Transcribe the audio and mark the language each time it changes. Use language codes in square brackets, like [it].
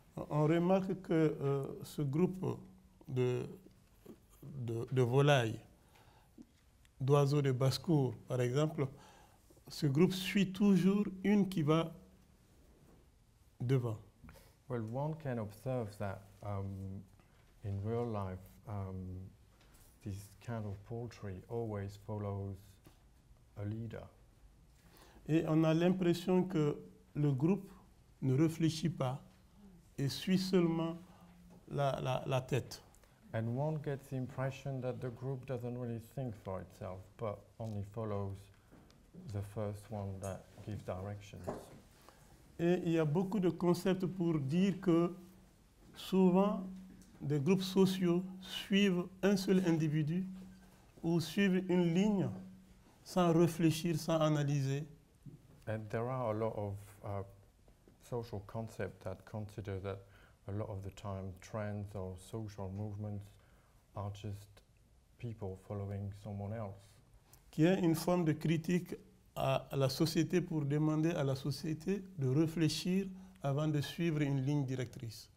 [fr] On remarque que ce groupe de volailles, d'oiseaux de basse-cour, par exemple, ce groupe suit toujours une qui va devant. [en] Well, one can observe that in real life, this kind of poultry always follows a leader. [fr] Et on a l'impression que le groupe ne réfléchit pas et suit seulement la tête. [en] And one gets the impression that the group doesn't really think for itself, but only follows the first one that gives directions. [fr] Et il y a beaucoup de concepts pour dire que souvent, des groupes sociaux suivent un seul individu ou suivent une ligne sans réfléchir, sans analyser. [en] And there are a lot of social concepts that consider that a lot of the time trends or social movements are just people following someone else. [fr] Qui est une forme de critique à la société pour demander à la société de réfléchir avant de suivre une ligne directrice.